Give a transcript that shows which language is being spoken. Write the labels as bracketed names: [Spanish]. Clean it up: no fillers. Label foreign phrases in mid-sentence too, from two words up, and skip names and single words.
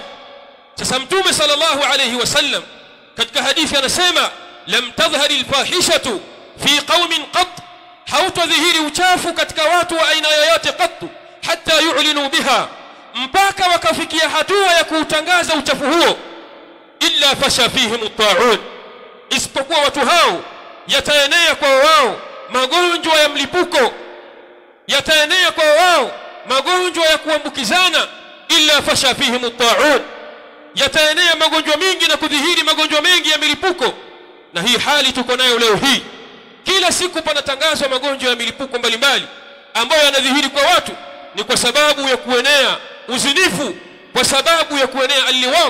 [Swahili] Sasa Mtume [Arabic] صلى الله عليه وسلم [Swahili] katika hadithi anasema, [Arabic] لم تظهر الفاحشة في قوم قط, [Swahili] hautadhihiri uchafu katika watu wa aina yoyote [Arabic] قط حتى يعلنوا بها, [Swahili] mpaka wakafikia hatua ya kuutangaza uchafu huo, [Arabic] إلا فشا فيهم الطاعون, [Swahili] isipokuwa watu hao yataenea kwa wao magonjwa ya mlipuko, yataenea kwa wao magonjwa ya kuambukizana. [Arabic] إلا فشا فيهم الطاعون, [Swahili] yataenea magonjwa mengi na kudhihiri magonjwa mengi ya milipuko. Na hii hali tuko nayo leo hii, kila siku panatangazwa magonjwa ya milipuko mbalimbali ambayo yanadhihiri kwa watu. Ni kwa sababu ya kuenea uzinifu, kwa sababu ya kuenea alliwaq.